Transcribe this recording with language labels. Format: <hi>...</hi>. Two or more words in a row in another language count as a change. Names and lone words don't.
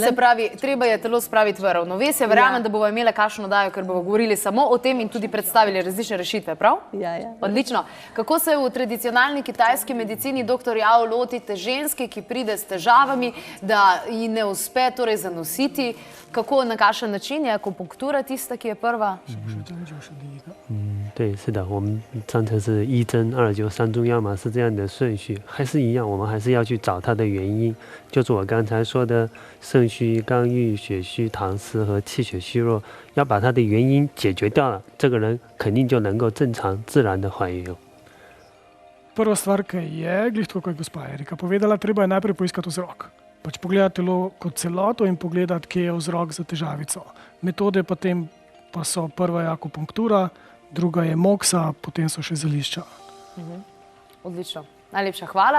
<sl>Se pravi, treba je telo spraviti v ravnovesje. Verjamem, da bomo imeli kakšno oddajo, ker bomo govorili samo o tem in tudi predstavili različne rešitve, prav? Ja. Odlično. Kako se v tradicionalni kitajski medicini, dr. Yao, lotite ženske, ki pride s težavami, da ji ne uspe torej zanositi? Kako, na kakšen način je akupunktura tista, ki je prva?</sl> <zh>对，是的，我们章程是1针2灸3中药嘛，是这样的顺序，还是一样，我们还是要去找它的原因，就是我刚才说的肾虚、肝郁、血虚、痰湿和气血虚弱，要把它的原因解决掉了，这个人肯定就能够正常自然的怀孕。</zh> <sl>prva stvar, ki je, glih tako, kot je gospa Erika povedala, treba je najprej poiskati vzrok. Pač pogledati telo kot celoto in pogledati, kje je vzrok za težavico. Metode potem pa so prva je akupunktura, druga je moksa, potem so še zelišča. Odlično. Najlepša hvala.</sl>